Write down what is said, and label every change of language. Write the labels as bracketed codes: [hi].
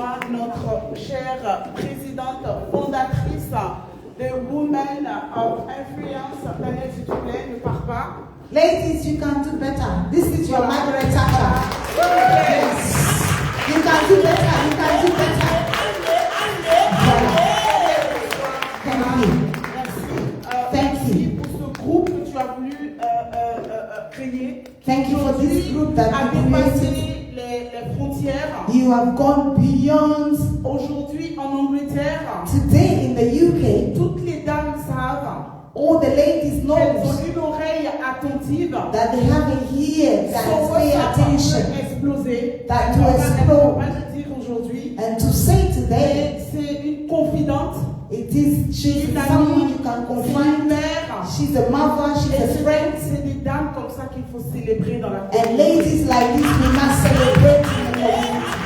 [fr] Notre chère présidente fondatrice de Women of Influence. Daniel, s'il te plaît, ne pars pas. [en] Ladies, you can do better. This is your Margaret Thatcher. Yes. You can do better. You can do better. Thank you. [fr] Merci pour ce groupe que tu as voulu créer. [en] Thank you for this group that you created. [fr] Les frontières. [en] You have gone beyond. [fr] Aujourd'hui en Angleterre, [en] today in the UK, [fr] toutes les dames savent, [en] all the ladies know [fr] elles ont une oreille attentive, [en] that they have a ear that pay attention, [fr] exploser, [en] that to explode. [fr] Pas le dire aujourd'hui. [en] And to say today, [fr] c'est une confidente. [en] It is she's someone you can confide. She's a mother, she's a friend. [fr] C'est des dames comme ça qu'il faut célébrer dans la [en] and ladies like this we must celebrate in the community.